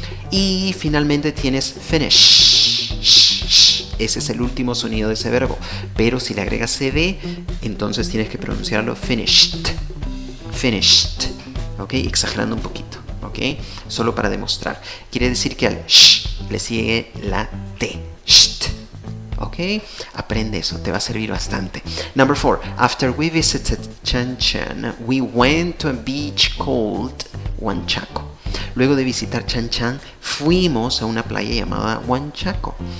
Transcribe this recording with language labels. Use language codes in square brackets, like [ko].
[es] Y finalmente tienes finish. Ese es el último sonido de ese verbo. Pero si le agregas cd, entonces tienes que pronunciarlo finished. Finished. ¿Ok? Exagerando un poquito. ¿Ok? Solo para demostrar. Quiere decir que al sh le sigue la t. Sht. ¿Ok? Aprende eso, te va a servir bastante. [en] Number 4. After we visited Chan Chan, we went to a beach called Huanchaco. [es] Luego de visitar Chan Chan, fuimos a una playa llamada Huanchaco.